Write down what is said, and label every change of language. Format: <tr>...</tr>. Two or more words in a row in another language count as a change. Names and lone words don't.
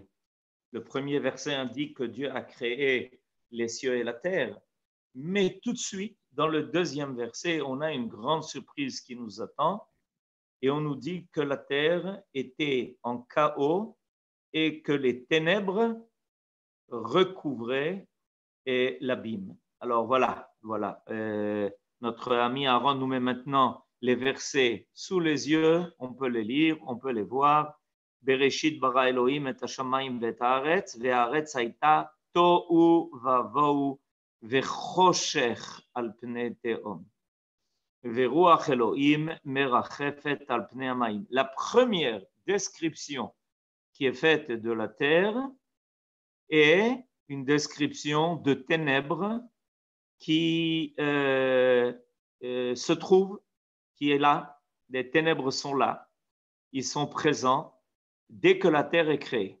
<fr>Le premier verset indique que Dieu a créé les cieux et la terre, mais tout de suite, dans le deuxième verset, on a une grande surprise qui nous attend et on nous dit que la terre était en chaos et que les ténèbres recouvraient l'abîme. Alors voilà. Notre ami Aaron nous met maintenant les versets sous les yeux, on peut les lire, on peut les voir.</fr> <he>בראשית ברא אלהים את השמים ואת הארץ, והארץ היתה תהו ובהו וחשך על פני תהום. ורוח אלהים מרחפת על פני המים.</he> <fr>La première description qui est faite de la terre est une description de ténèbres qui se trouve, qui est là. Les ténèbres sont là, ils sont présents dès que la terre est créée.</fr>